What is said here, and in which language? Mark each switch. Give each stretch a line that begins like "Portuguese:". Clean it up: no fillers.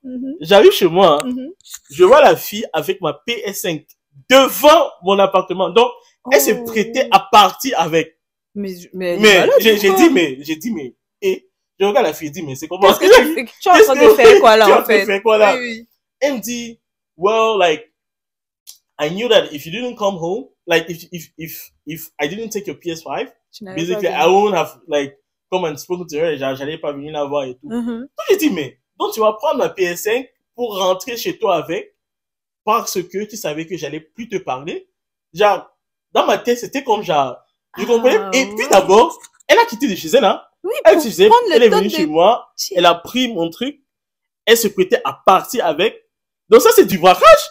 French: Je vois la fille avec ma PS5 devant mon appartement. Donc, elle s'est prêtée à partir avec. Mais j'ai dit, mais, et, je regarde la fille, je dis, mais c'est comment? Qu'est-ce que tu fais? Tu es en train de faire quoi, là, en fait? Oui. Elle me dit,
English: well, like, I knew that if you didn't come home, like, if I didn't take your PS5, basically, I won't have, like, come and spoken to her,
French: j'allais pas venir la voir et tout. Donc, j'ai dit, mais, donc, tu vas prendre ma PS5 pour rentrer chez toi avec, parce que tu savais que j'allais plus te parler. Genre, dans ma tête, c'était comme genre, je comprenais. Et puis d'abord, elle a quitté de chez elle, hein. Oui, elle est venue chez moi, elle a pris mon truc, elle se prêtait à partir avec. Donc ça, c'est du braquage.